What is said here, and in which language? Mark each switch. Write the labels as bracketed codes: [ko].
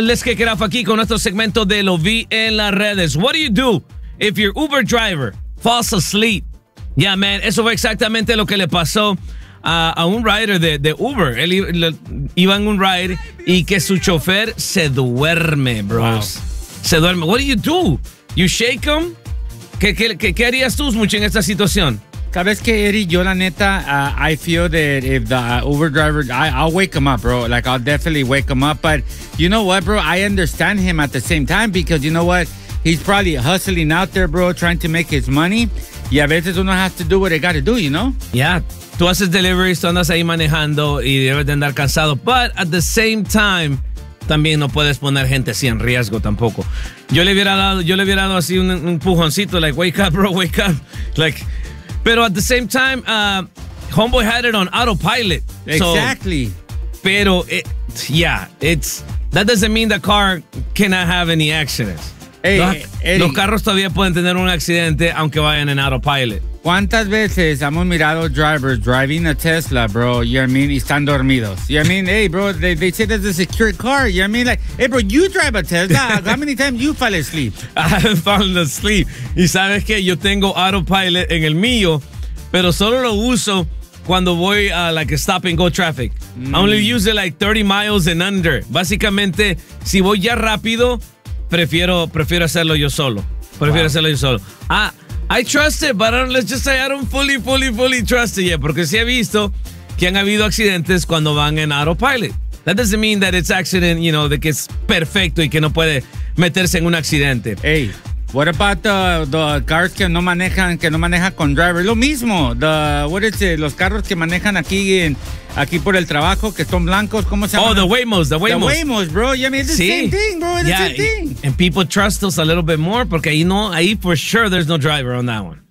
[es] Les que Rafa aquí con nuestro segmento de Lo Vi en las Redes. [en] What do you do if your Uber driver falls asleep? Yeah, man, [es] eso fue exactamente lo que le pasó a un rider de Uber. Él iba en un ride y que su chofer se duerme, bros. Wow. Se duerme. [en] What do you do? You shake him? [es] ¿Qué harías tú, Smuchi, en esta situación? Cada vez que Eri, yo la neta, [en] I feel that if the Uber driver, I'll wake him up, bro. Like, I'll definitely wake him up. But you know what, bro? I understand him at the same time because you know what? He's probably hustling out there, bro, trying to make his money. [es] Y a veces uno [en] has to do what they got to do, you know? Yeah. [es] Tú haces deliveries, tú andas ahí manejando y debes de andar cansado. [en] But at the same time, [es] también no puedes poner gente así en riesgo tampoco. Yo le hubiera dado así un empujoncito, [en] like, wake up, bro, wake up. Like, [es] pero [en] at the same time, homeboy had it on autopilot. Exactly. So, [es] pero, [en] it, yeah, it's, that doesn't mean the car cannot have any accidents. Hey, [es] los carros todavía pueden tener un accidente aunque vayan en autopilot. ¿Cuántas veces hemos mirado [en] drivers driving a Tesla, bro? You know what I mean? [es] Y están dormidos. [en] You know what I mean? Hey, bro, they say that's a secure car. You know what I mean? Like, hey, bro, you drive a Tesla. How many times you fall asleep? I've fallen asleep. [es] Y sabes que yo tengo autopilot en el mío, pero solo lo uso cuando voy a [en] like stop and go traffic. I only use it like 30 miles and under. [es] Básicamente, si voy ya rápido, prefiero hacerlo yo solo. Prefiero hacerlo yo solo. [en] I trust it, but let's just say I don't fully trust it yet. [es] Porque sí he visto que han habido accidentes cuando van en autopilot. [en] That doesn't mean that it's accident, you know, [es] de que es perfecto y que no puede meterse en un accidente. [en] Hey, what about the cars [es] que no manejan con [en] driver? [es] Lo mismo, los carros que manejan aquí por el trabajo, que son blancos, ¿cómo se llama? [en] Oh, the Waymos. The Waymos, bro. Yeah, I mean, it's the same thing, bro. It's the same thing. And people trust us a little bit more [es] porque ahí [en] for sure there's no driver on that one.